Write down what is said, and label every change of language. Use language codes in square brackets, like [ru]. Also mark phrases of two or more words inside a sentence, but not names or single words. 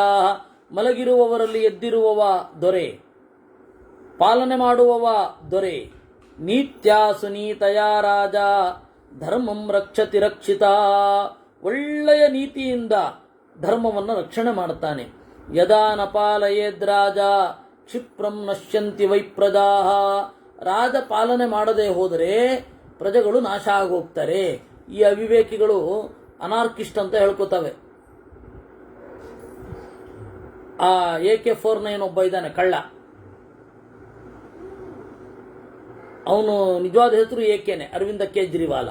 [kn] ಮಲಗಿರುವವರಲ್ಲಿ ಎದ್ದಿರುವವ ದೊರೆ, ಪಾಲನೆ ಮಾಡುವವ ದೊರೆ. [sa] ನೀತ್ಯಾ ಸುನೀತಯ ರಾಜ ಧರ್ಮಂ ರಕ್ಷತಿ ರಕ್ಷಿತ. [kn] ಒಳ್ಳೆಯ ನೀತಿಯಿಂದ ಧರ್ಮವನ್ನು ರಕ್ಷಣೆ ಮಾಡುತ್ತಾನೆ. [sa] ಯದಾ ನ ಪಾಲಯೇದ್ರಾಜ ಕ್ಷಿಪ್ರಂ ನಶ್ಯಂತಿ ವೈ ಪ್ರಜಾ. [kn] ರಾಜ ಪಾಲನೆ ಮಾಡದೆ ಹೋದರೆ ಪ್ರಜೆಗಳು ನಾಶ ಆಗೋಗ್ತಾರೆ. ಈ ಅವಿವೇಕಿಗಳು ಅನಾರ್ಕಿಸ್ಟ್ ಅಂತ ಹೇಳ್ಕೊತವೆ. ಆ AK-49 ಒಬ್ಬ ಇದ್ದಾನೆ ಕಳ್ಳ, ಅವನು ನಿಜವಾದ ಹೆಸರು ಏಕೆನೆ, ಅರವಿಂದ ಕೇಜ್ರಿವಾಲ.